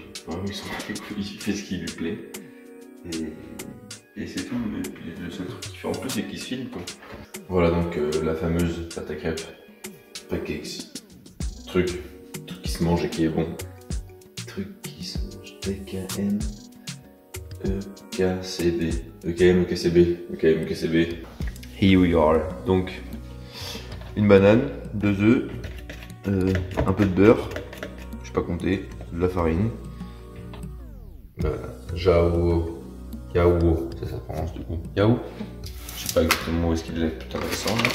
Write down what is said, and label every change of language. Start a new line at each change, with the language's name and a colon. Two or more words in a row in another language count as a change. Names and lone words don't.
French: Vraiment, il s'en bat les couilles. Il fait ce qui lui plaît. Et c'est tout. Et puis, le seul truc qu'il fait en plus, c'est qu'il se filme, quoi. Voilà donc la fameuse pâte à crêpes, pancakes. Truc qui se mange et qui est bon. Truc qui se mange. TKM. EKCB. EKM, EKCB. EKM, EKCB.
English: Here we are.
French: Donc, une banane, 2 œufs, un peu de beurre, je sais pas compter, de la farine, Yao, ça prononce du coup, Yao, je sais pas exactement où est-ce qu'il est, putain d'accent là.